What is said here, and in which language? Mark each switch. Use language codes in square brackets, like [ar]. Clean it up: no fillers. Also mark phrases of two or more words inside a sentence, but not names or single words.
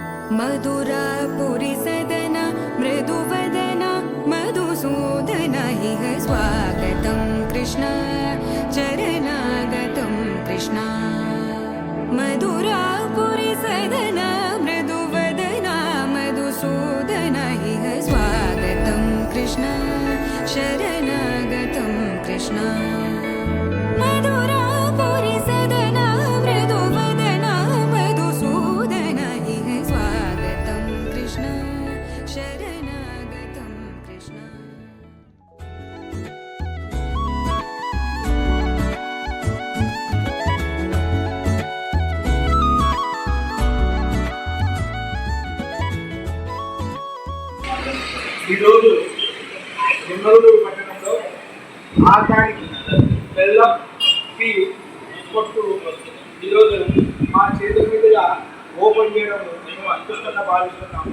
[sa] मधुरापुरी सदन मृदुवदन मधुसूदन इह स्वागतं कृष्ण चरणागतं कृष्ण मधुरापुरी सदन मृदुवदन मधुसूदन इह स्वागतं कृष्ण शरणागतं कृष्ण मधुरापुरी सदन मृदुवदन मधुसूदन इह स्वागतं कृष्ण शरणागतं कृष्ण [te] ఈరోజు నిమ్మలూరు పట్టణంలో ఆర్గానిక్ బెల్లం టీ కొట్టు ఈరోజు మా చేతుల మీదుగా ఓపెన్ చేయడం మేము అదృష్టంగా భావిస్తున్నాము.